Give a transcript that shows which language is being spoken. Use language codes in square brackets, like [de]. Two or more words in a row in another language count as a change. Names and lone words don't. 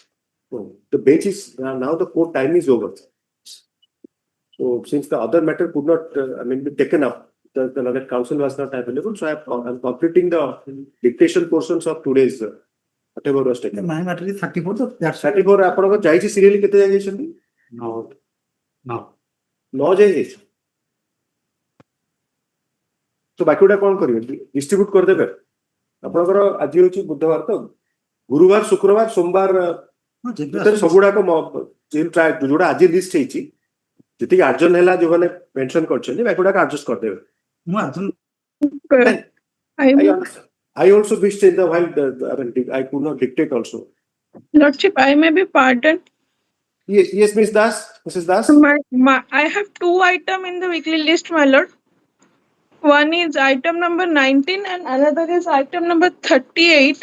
[en] So the bench is now the court time is over. So since the other matter could not be taken up, the Lord Counsel was not available. So I'm completing the dictation portions of today's whatever was taken. My matter is 34. So that's [or] 34 ଆପଣଙ୍କ ଯାଇଛି serially କେତେ ଯାଇଛନ୍ତି? [en] No. [or] 9 ଯାଇଛି। So ବାକିଟା କଣ କରିବେ distribute କରିଦେବେ ଆପଣଙ୍କର ଆଜି ହେଉଛି ବୁଧବାର ତ ଗୁରୁବାର ଶୁକ୍ରବାର ସୋମବାର ଭିତରେ ସବୁଗୁଡାକ ଯୋଉଟା ଆଜି ଲିଷ୍ଟ ହେଇଛି ଯେତିକି ଆର୍ଜନ ହେଲା ଯୋଉମାନେ ମେନସନ କରିଛନ୍ତି ବାକିଗୁଡାକ ଆଡଜଷ୍ଟ କରିଦେବେ [en] I also wished in the while I could not dictate also. Lordship, I may be pardoned. Yes, Mrs. Das. I have 2 items in the weekly list, my lord. One is item number 19 and another is item number 38.